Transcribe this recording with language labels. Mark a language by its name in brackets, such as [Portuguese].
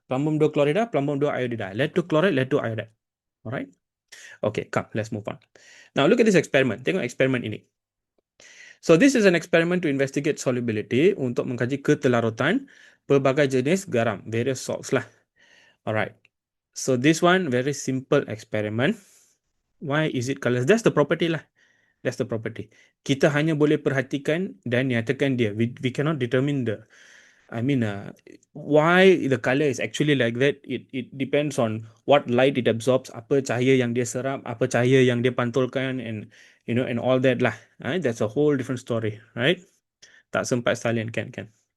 [English] Plumbum 2 chlorida, plumbum 2 iodida. Lead to chloride, lead to iodide. Alright. Okay, come, let's move on. Now look at this experiment. [Malay] Tengok eksperimen ini. [English] So this is an experiment to investigate solubility [Malay] untuk mengkaji ketelarutan pelbagai jenis garam, [English] various salts lah. Alright. So this one very simple experiment. Why is it colorless? That's the property lah. That's the property. [Malay] Kita hanya boleh perhatikan dan nyatakan dia. [English] We cannot determine why the color is actually like that. It depends on what light it absorbs, [Malay] apa cahaya yang dia serap, apa cahaya yang dia pantulkan, [English] and and all that lah. That's a whole different story, right? [Malay] Tak sempat sekalian kan.